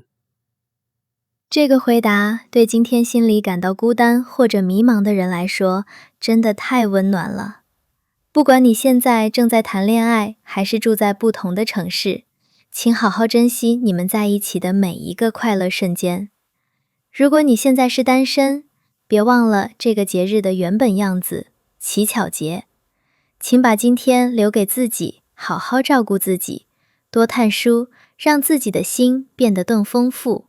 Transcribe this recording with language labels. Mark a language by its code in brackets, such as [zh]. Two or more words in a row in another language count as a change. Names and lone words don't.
[zh] 這個回答對今天心裡感到孤單或者迷茫的人來說，真的太溫暖了。不管你現在正在談戀愛，還是住在不同的城市，請好好珍惜你們在一起的每一個快樂瞬間。如果你現在是單身，別忘了這個節日的原本樣子——乞巧節。請把今天留給自己，好好照顧自己，多看書，讓自己的心變得更豐富。